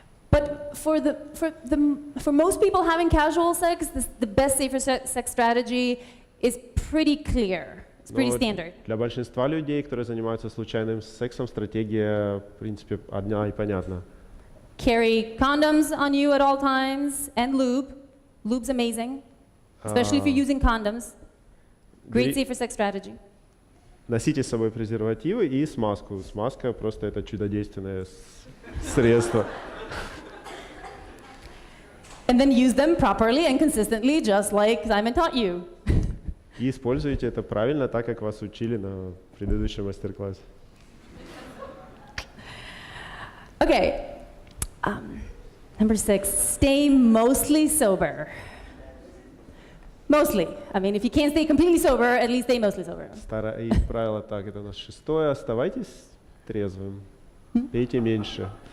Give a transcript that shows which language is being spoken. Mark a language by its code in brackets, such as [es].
[en] But for most people having casual sex, the best safer sex strategy is pretty clear. It's pretty standard. [ru] Для большинства людей, которые занимаются случайным сексом, стратегия, в принципе, одна и понятна. [en] Carry condoms on you at all times and lube. Lube's amazing, especially if you're using condoms. Great safer sex strategy. [ru] Носите с собой презервативы и смазку. Смазка просто это чудодейственное средство. [en] And then use them properly and consistently, just like Simon taught you. [ru] И используйте это правильно, так как вас учили на предыдущем мастер-классе. [en] Okay. Number 6, stay mostly sober. Mostly. I mean, if you can't stay completely sober, at least stay mostly sober. [ru] И правило так, это у нас 6. Оставайтесь трезвым. Пейте меньше.